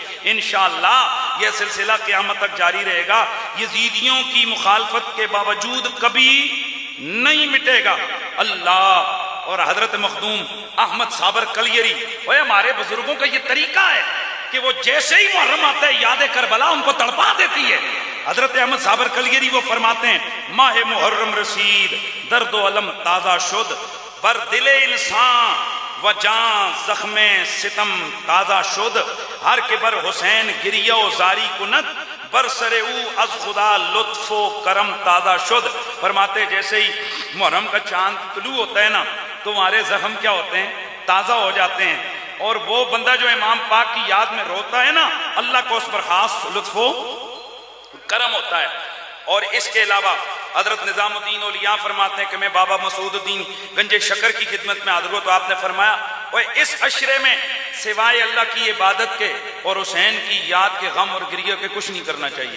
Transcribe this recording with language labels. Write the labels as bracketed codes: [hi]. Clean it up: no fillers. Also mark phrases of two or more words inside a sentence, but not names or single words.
[ur] انشاءاللہ یہ سلسلہ قیامت تک جاری رہے گا، یزیدیوں کی مخالفت کے باوجود کبھی نہیں مٹے گا۔ اللہ اور حضرت مخدوم احمد صابر کلیری، وہ ہمارے بزرگوں کا یہ طریقہ ہے کہ وہ جیسے ہی محرم آتا ہے یاد کربلا ان کو تڑپا دیتی ہے۔ حضرت احمد صابر کلیری وہ فرماتے ہیں [fa] ماہ محرم رسید درد و علم تازہ شد، بر دل انسان و جان زخم ستم تازہ شد، ہر کے بر حسین گریہ و زاری کند، بر سر او از خدا لطف و کرم تازہ شد۔ [ur] فرماتے جیسے ہی محرم کا چاند طلوع ہوتا ہے نا تو ہمارے زخم کیا ہوتے ہیں؟ تازہ ہو جاتے ہیں، اور وہ بندہ جو امام پاک کی یاد میں روتا ہے نا اللہ کو اس پر خاص لطف و کرم ہوتا ہے۔ اور اس کے علاوہ حضرت نظام الدین اولیاء فرماتے ہیں کہ میں بابا مسعود الدین گنج شکر کی خدمت میں حاضر ہوں تو آپ نے فرمایا وہ اس عشرے میں سوائے اللہ کی عبادت کے اور حسین کی یاد کے غم اور گریہ کے کچھ نہیں کرنا چاہیے۔